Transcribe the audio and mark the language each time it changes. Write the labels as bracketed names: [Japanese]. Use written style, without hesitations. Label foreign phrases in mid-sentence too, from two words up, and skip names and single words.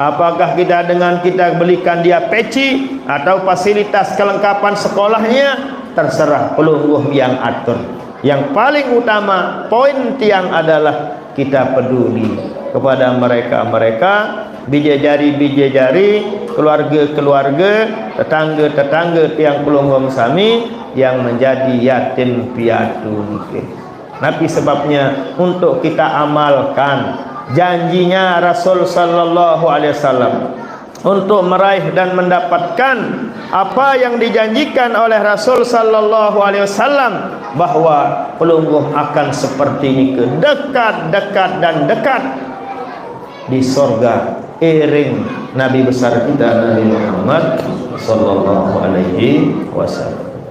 [Indonesian] Apakah kita dengan kita belikan dia peci atau fasilitas kelengkapan sekolahnya, terserah pelungguh yang atur. Yang paling utama poin tiang adalah kita peduli kepada mereka-mereka, bidadari-bidadari, keluarga-keluarga, tetangga-tetangga [Sasak] tiang pelungguh sami [Indonesian] yang menjadi yatim piatu. Nabi sebabnya untuk kita amalkan janjinya Rasul [Arabic] صلى الله عليه وسلم [Indonesian] untuk meraih dan mendapatkan apa yang dijanjikan oleh Rasul [Arabic] صلى الله عليه وسلم, [Indonesian] bahwa pelungguh akan seperti ini, dekat dan dekat di sorga iring Nabi besar kita Nabi Muhammad [Arabic] صلى الله عليه وسلم.